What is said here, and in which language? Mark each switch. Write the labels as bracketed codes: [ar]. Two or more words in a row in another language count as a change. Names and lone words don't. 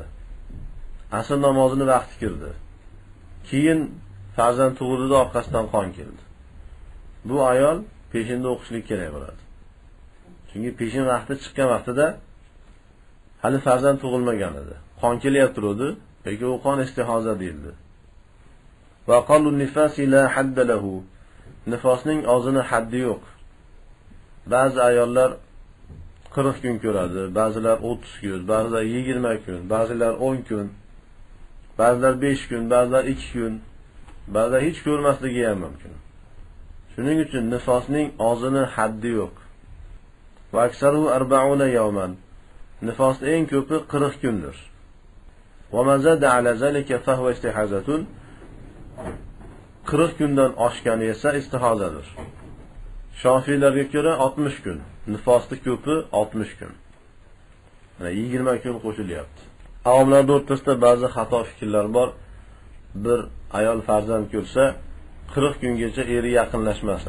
[uz] Asr namozini vaqti kirdi. Keyin farzand tug'ildi, orqasidan qon keldi. Bu ayol peshinda o'qishlik kerak bo'ladi. Chunki peshin vaqti chiqqan vaqtida hali farzand tug'ilmagan edi. Qon kelyapti edi, lekin u qon istihoza deyildi. [ar] وقال النفاس لا حد له. [uz] Nifosning o'zini haddi yo'q. Ba'zi ayollar 40 kun ko'radi, ba'zilar 30 kun, ba'zilar 20 kun, ba'zilar 10 kun, ba'zilar 5 kun, ba'zilar 2 kun, ba'zilar hech ko'rmasligi ham mumkin. Shuning uchun nifosning o'zini haddi yo'q. [ar] وأكثره 40 يوما. [uz] Nifos eng ko'pi 40 kundir. [ar] وما زاد على ذلك فهو استحاضة. [uz] 40 kundan oshgani esa istihozadir. Shofiylarga ko'ra 60 kun. Nifosning ko'pi 60 kun. Mana 20 kun qo'shilyapti. Avomlarda o'rtasida ba'zi xato fikrlar bor. Bir ayol farzand ko'rsa 40 kungacha eri yaqinlashmasin.